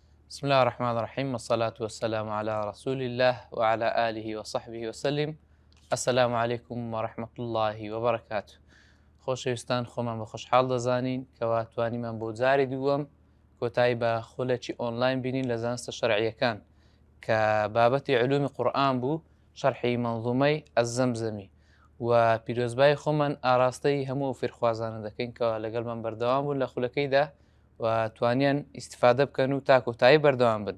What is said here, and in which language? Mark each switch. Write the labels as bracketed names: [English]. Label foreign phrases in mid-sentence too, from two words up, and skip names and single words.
[Arabic] بسم الله الرحمن الرحيم والصلاة والسلام على رسول الله وعلى آله وصحبه وسلم. السلام عليكم ورحمة الله وبركاته. [Central Kurdish] خۆشەویستان خۆمان بە خۆشحاڵ دەزانین کەوا توانیمان بۆ جاری دووەم کۆتایی بە خولەکی ئۆنلاین بینین لە زانستە شەرعیەکان کە بابەتی علومی قورئان بوو، شەرحی مەنظومەی ئەزەمزەمی و پیرۆزبای خۆمان ئاراستەی هەموو فێرخوازانە دەکەین کەوا لەگەڵمان بەردەوام بوون لە خولەکەیدا و توانیان ئیسیفادە بکەن و تا کۆتایی بەردەوام بن.